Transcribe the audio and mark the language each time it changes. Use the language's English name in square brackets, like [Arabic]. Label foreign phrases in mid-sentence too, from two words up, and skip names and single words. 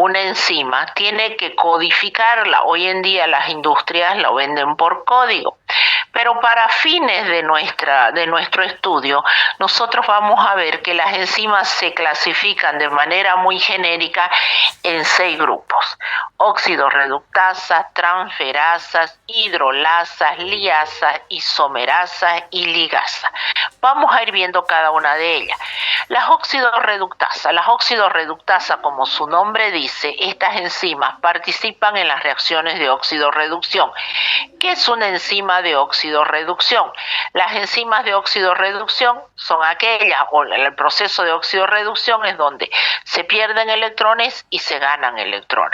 [Spanish] una enzima, tiene que codificarla. Hoy en día las industrias la venden por código. Pero para fines de nuestro estudio, nosotros vamos a ver que las enzimas se clasifican de manera muy genérica en 6 grupos: oxidorreductasas, transferasas, hidrolasas, liasas, isomerasas y ligasas. Vamos a ir viendo cada una de ellas. Las oxidorreductasas, como su nombre dice, estas enzimas participan en las reacciones de oxidorreducción. ¿Qué es una enzima de oxidorreducción? Las enzimas de oxidorreducción son aquellas, o el proceso de oxidorreducción es donde se pierden electrones y se ganan electrones.